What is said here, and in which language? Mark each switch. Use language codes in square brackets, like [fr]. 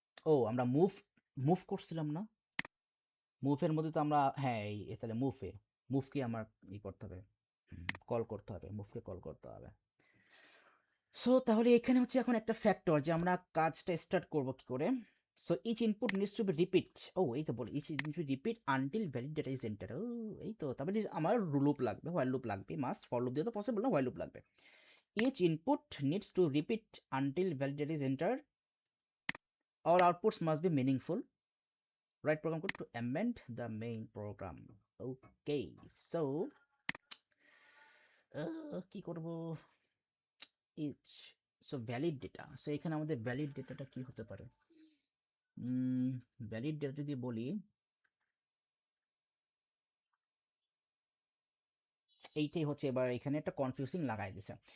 [bn] ও আমরা মুভ করছিলাম না, মুভের মধ্যে তো আমরা, হ্যাঁ এই তাহলে মুভকে আমার ই করতে হবে, কল করতে হবে, মুভকে কল করতে হবে। সো তাহলে এখানে হচ্ছে এখন একটা ফ্যাক্টর যে আমরা কাজটা স্টার্ট করব কি করে। [en] so each input needs to be repeat, [bn] ও এই তো বলি [en] Each input to repeat until valid data is enter. [bn] ও এই তো, তারপরে আমার লুপ লাগবে, হোয়াইল লুপ লাগবে, মাস্ট, ফর লুপ দিয়ে তো পসিবল না, হোয়াইল লুপ লাগবে। [en] Each input needs to repeat until valid data is enter, all outputs must be meaningful, write program code to amend the main program. [bn] Okay, so কি করব, each, so valid data, so এখানে আমাদের valid ডেটাটা কি হতে পারে, valid data যদি বলি এইটাই হচ্ছে, এবার এখানে একটা কনফিউজিং লাগাই দিছে।